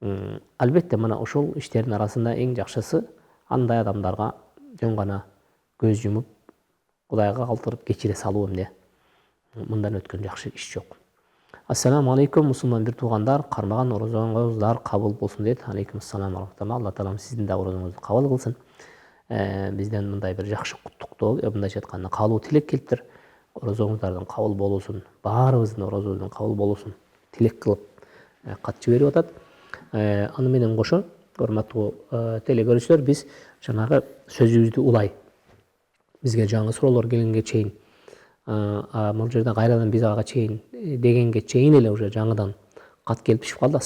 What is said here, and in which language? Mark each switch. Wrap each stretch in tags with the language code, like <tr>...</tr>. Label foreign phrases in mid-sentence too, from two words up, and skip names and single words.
<ky>Албетте мына ошол иштердин арасында эң жакшысы андай адамдарга жөн гана көз жумуп Кудайга калтырып кечире салуу эмне. Мындан өткөн жакшы иш жок.</ky> <ar>السلام عليكم</ar> <ky>мусулман бир туугандар, кармаган орозоңуздар кабыл болсун дейт.</ky> <ar>عليكم السلام رحمة الله.</ar> <ky>Алла таалам сиздин да орозоңузду кабыл кылсын. Бизден мындай бир жакшы куттуктоо, мындайча айтканда каалоо тилек келиптир. Орозоңуздардын кабыл болуусун, баарыбыздын орозобуздун кабыл болуусун тилек кылып кат жиберип атат. Аны менен кошо, урматтуу телекөрүүчүлөр, биз жанагы сөзүбүздү улай бизге жаңы суроолор келгенге чейин, бул жерде кайрадан биз ага чейин дегенге чейин эле уже жаңыдан кат келип түшүп калды.</ky>